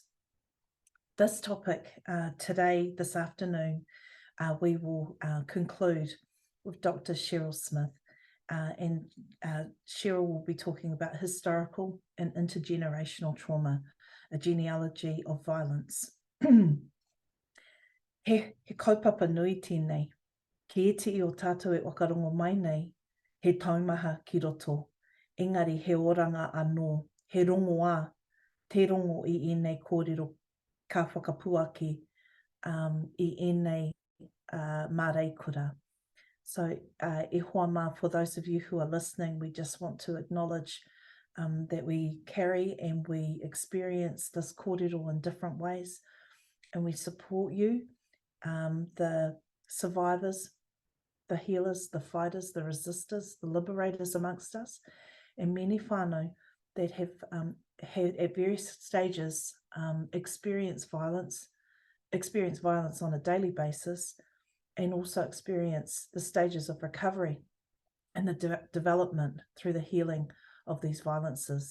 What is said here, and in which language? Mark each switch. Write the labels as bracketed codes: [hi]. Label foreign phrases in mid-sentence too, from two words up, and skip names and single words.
[en] This topic today, this afternoon, we will conclude with Dr. Cherryl Smith, and Cherryl will be talking about historical and intergenerational trauma, a genealogy of violence. [mi] He kaupapa nui tēnei, ki eti I o tātou e wakarongo mai nei, he taumaha ki roto, engari he oranga anō, he rongo ā, te rongo I ēnei kōrero ka whakapuaki I ēnei māreikura. So, E Hoa Ma, [en] for those of you who are listening, we just want to acknowledge that we carry and we experience this kōrero in different ways, and we support you, the survivors, the healers, the fighters, the resistors, the liberators amongst us, and many whānau that have had at various stages experienced violence on a daily basis, and also experience the stages of recovery and the development through the healing of these violences.